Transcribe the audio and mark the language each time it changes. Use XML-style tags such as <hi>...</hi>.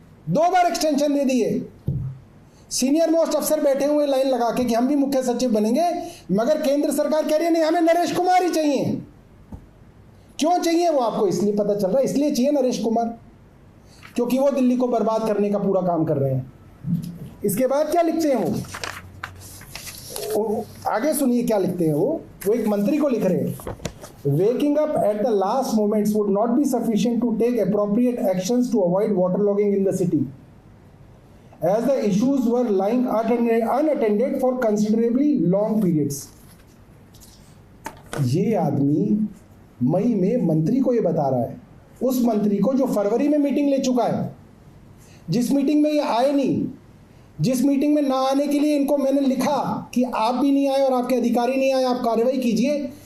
<hi>2 बार extension दे दिए। Senior most अफसर बैठे हुए लाइन लगा के कि हम भी मुख्य सचिव बनेंगे, मगर केंद्र सरकार कह रही है नहीं, हमें नरेश कुमार ही चाहिए। क्यों चाहिए वो आपको इसलिए पता चल रहा है, इसलिए चाहिए नरेश कुमार क्योंकि वो दिल्ली को बर्बाद करने का पूरा काम कर रहे हैं। इसके बाद क्या लिखते हैं वो आगे सुनिए क्या लिखते हैं वो एक मंत्री को लिख रहे हैं,</hi> <en>waking up at the last moments would not be sufficient to take appropriate actions to avoid waterlogging in the city, as the issues were lying unattended for considerably long periods.</en> <hi>ये आदमी मई में मंत्री को ये बता रहा है, उस मंत्री को जो फरवरी में मीटिंग ले चुका है, जिस मीटिंग में ये आए नहीं, जिस मीटिंग में ना आने के लिए इनको मैंने लिखा कि आप भी नहीं आए और आपके अधिकारी नहीं आए, आप कार्रवाई कीजिए।</hi>